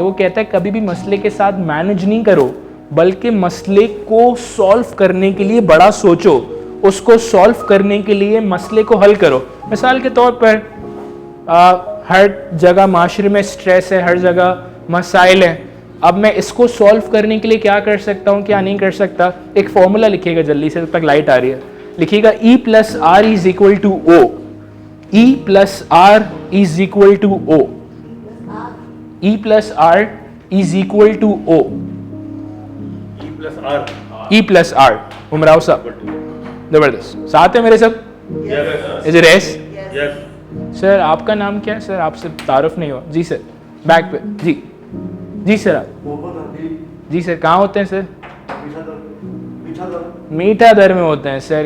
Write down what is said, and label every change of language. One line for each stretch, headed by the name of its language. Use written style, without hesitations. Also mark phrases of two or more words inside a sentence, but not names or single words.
Hindi: वो कहता है कभी भी मसले के साथ मैनेज नहीं करो, बल्कि मसले को सॉल्व करने के लिए बड़ा सोचो, उसको सॉल्व करने के लिए मसले को हल करो। मिसाल के तौर पर हर जगह माशरे में स्ट्रेस है, हर जगह मसाइल हैं। अब मैं इसको सॉल्व करने के लिए क्या कर सकता हूँ, क्या नहीं कर सकता? एक फॉर्मूला लिखिएगा जल्दी से, जब तक लाइट आ रही है। लिखिएगा E+R = O। E+R = O। E+R = O। E+R। उमराव साहब जबरदस्त, साथ है मेरे सब?
English: is it yes?
Hindi: सर आपका नाम क्या है सर? आपसे तारुफ नहीं हुआ जी सर। बैक पे जी सर। आप जी सर कहाँ होते हैं सर? मीठा दर में होते हैं सर।